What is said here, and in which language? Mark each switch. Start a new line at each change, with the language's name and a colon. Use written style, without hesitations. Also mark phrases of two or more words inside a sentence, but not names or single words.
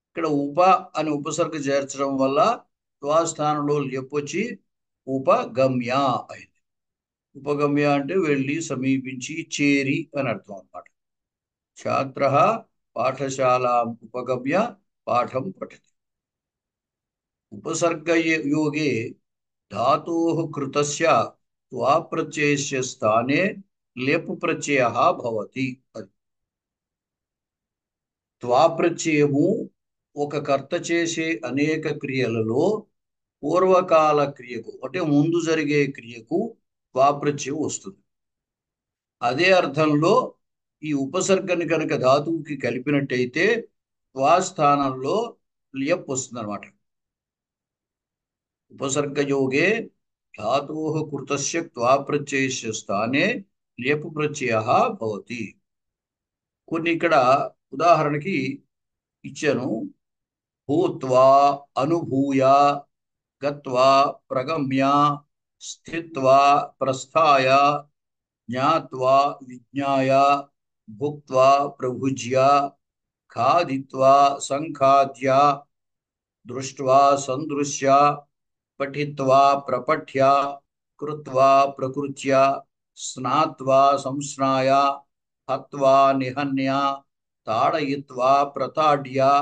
Telugu: ఇక్కడ ఉప అని ఉపసర్గ చేర్చడం వల్ల స్థానంలో లియప్పొచ్చి ఉపగమ్య అయింది. ఉపగమ్య అంటే వెళ్ళి, సమీపించి, చేరి అని అర్థం అన్నమాట.
Sanskrit: ఛాత్ర పాఠశాలాం ఉపగమ్య పాఠం పఠతి. ఉపసర్గయోగే धातोः कृतस्य त्वाप्रत्ययस्य स्थाने लेप प्रत्ययः भवति.
Telugu: త్వాప్రత్యయము ఒక కర్త చేసే అనేక క్రియలలో పూర్వకాల క్రియకు అంటే ముందు జరిగే క్రియకు త్వాప్రత్యయం వస్తుంది. అదే అర్థంలో ఈ ఉపసర్గని కనుక ధాతువుకి కలిపినట్టయితే త్వా స్థానంలో లియప్ వస్తుంది అనమాట.
Sanskrit: ఉపసర్గయోగే धातोः कृतस्य त्वाप्रत्ययस्य స్థానే లేపు ప్రత్యయः భవతి.
Telugu: కొన్ని ఇక్కడ ఉదాహరణకి ఇచ్చాను.
Sanskrit: భూత్వా అనుభూయ, గత్వా ప్రగమ్య, స్థిత్వా ప్రస్థాయ, జ్ఞాత్వా విజ్ఞాయ, భుక్త్వా ప్రభుజ్య, ఖాదిత్వా సంఖాద్య, దృష్ట్వా సందృశ్య, పఠిత్వా ప్రపఠ్య, కృత్వా ప్రకృత్య, స్నాత్వా సంస్నాయ, హత్వా నిహన్య, తాడయిత్వా ప్రతాడ్య.